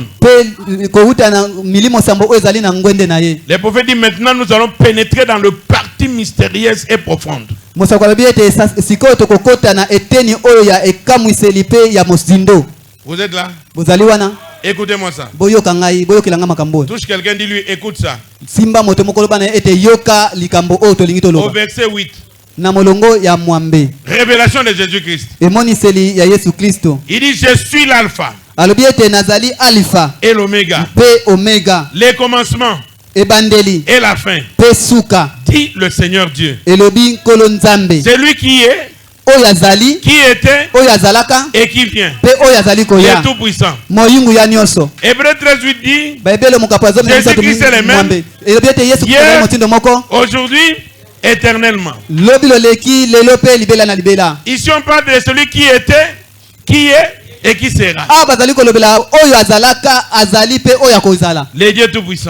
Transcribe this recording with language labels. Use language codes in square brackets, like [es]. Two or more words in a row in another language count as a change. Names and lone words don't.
[fr] Le prophète dit maintenant nous allons pénétrer dans le parti mystérieuse et profonde. Vous êtes là? Écoutez-moi ça. Touche quelqu'un, dis-lui, écoute ça. Au verset 8. [ln] na molongo ya mwambe. [fr] Révélation de Jésus-Christ. [ln] Emoniseli ya Yesu Kristo. [fr] Il dit je suis l'alpha. [ln] Alobi ete nazali alpha [fr] et l'oméga. [ln] Pe omega. [fr] Les commencements. [ln] Ebandeli. [fr] Et la fin. [ln] Pe suka. [fr] Dit le Seigneur Dieu. [ln] Elobi nkolo nzambe. [fr] C'est lui qui est. [ln] Oyazali. [fr] Qui était. [ln] Oyazalaka. [fr] Et qui vient. [ln] Pe oyazali koya. [fr] Il est tout puissant. [ln] Moyungu ya nyoso. [fr] Hébreux 13:8 dit. Jésus-Christ est le même. Hier, aujourd'hui, éternellement. Ici on parle de celui qui était, qui est et qui sera. Les dieux tout puissants.